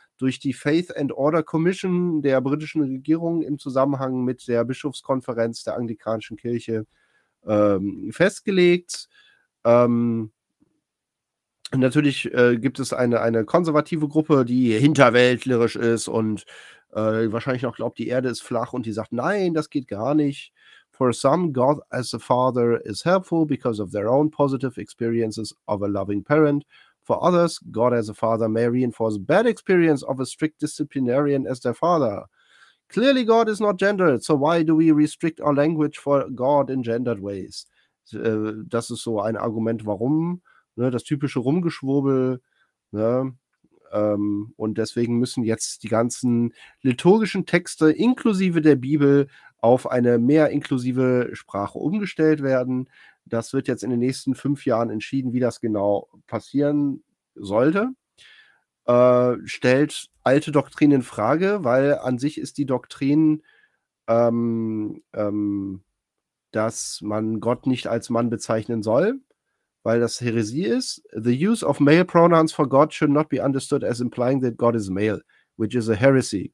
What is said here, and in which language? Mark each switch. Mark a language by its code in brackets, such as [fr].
[de] durch die Faith and Order Commission der britischen Regierung im Zusammenhang mit der Bischofskonferenz der anglikanischen Kirche festgelegt. Natürlich gibt es eine konservative Gruppe, die hinterweltlerisch ist und wahrscheinlich noch glaubt, die Erde ist flach und die sagt, nein, das geht gar nicht. [en] For some, God as a father is helpful because of their own positive experiences of a loving parent. For others, God as a father may reinforce bad experience of a strict disciplinarian as their father. Clearly, God is not gendered, so why do we restrict our language for God in gendered ways? [de] Das ist so ein Argument, warum. Ne, das typische Rumgeschwurbel. Ne? Und deswegen müssen jetzt die ganzen liturgischen Texte inklusive der Bibel auf eine mehr inklusive Sprache umgestellt werden. Das wird jetzt in den nächsten 5 Jahren entschieden, wie das genau passieren sollte. Stellt alte Doktrin in Frage, weil an sich ist die Doktrin, dass man Gott nicht als Mann bezeichnen soll, weil das Häresie ist. [en] The use of male pronouns for God should not be understood as implying that God is male, which is a heresy.